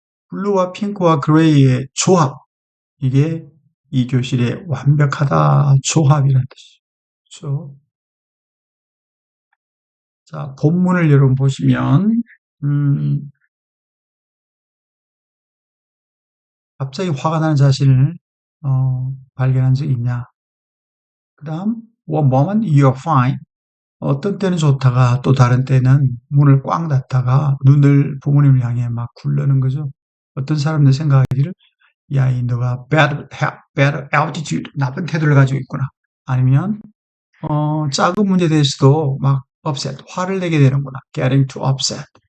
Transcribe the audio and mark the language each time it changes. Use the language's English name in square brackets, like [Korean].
[Korean] 블루와 핑크와 그레이의 조합, 이게 이 교실의 완벽하다 조합이라는 뜻이죠. 그렇죠? 자, 본문을 여러분 보시면 갑자기 화가 나는 자신을 발견한 적이 있냐? 그 다음, [English] one moment you're fine. [Korean] 어떤 때는 좋다가 또 다른 때는 문을 꽝 닫다가 눈을 부모님을 향해 막 굴르는 거죠. 어떤 사람들 생각하기를 야, 이 너가 bad attitude, 나쁜 태도를 가지고 있구나. 아니면 작은 문제에 대해서도 막 upset, 화를 내게 되는구나. [English] getting too upset.